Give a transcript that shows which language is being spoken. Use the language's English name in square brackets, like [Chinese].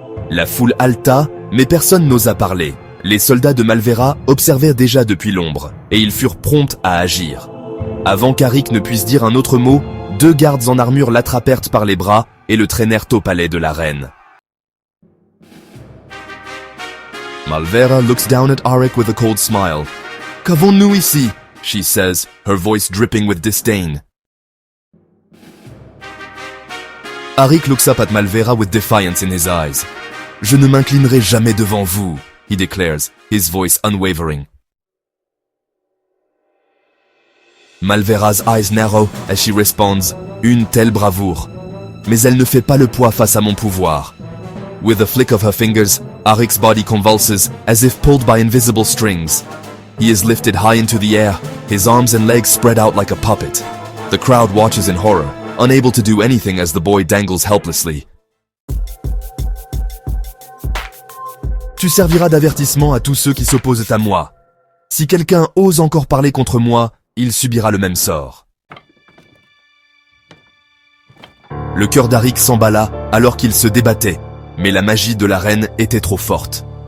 [French] La foule haleta, mais personne n'osa parler. Les soldats de Malvera observèrent déjà depuis l'ombre, et ils furent prompts à agir. Avant qu'Arik ne puisse dire un autre mot, 2 gardes en armure l'attrapèrent par les bras et le traînèrent au palais de la reine. [English] Malvera looks down at Arik with a cold smile. « [French] Qu'avons-nous ici ?» [English] she says, her voice dripping with disdain. Arik looks up at Malvera with defiance in his eyes. [French] « Je ne m'inclinerai jamais devant vous », [English] he declares, his voice unwavering. Malvera's eyes narrow as she responds, « [French] Une telle bravoure. Mais elle ne fait pas le poids face à mon pouvoir. [English] » With a flick of her fingers, Arik's body convulses as if pulled by invisible strings. He is lifted high into the air, his arms and legs spread out like a puppet. The crowd watches in horror, unable to do anything as the boy dangles helplessly. [French] Tu serviras d'avertissement à tous ceux qui s'opposent à moi. Si quelqu'un ose encore parler contre moi, il subira le même sort. Le cœur d'Arik s'emballa alors qu'il se débattait, mais la magie de la reine était trop forte.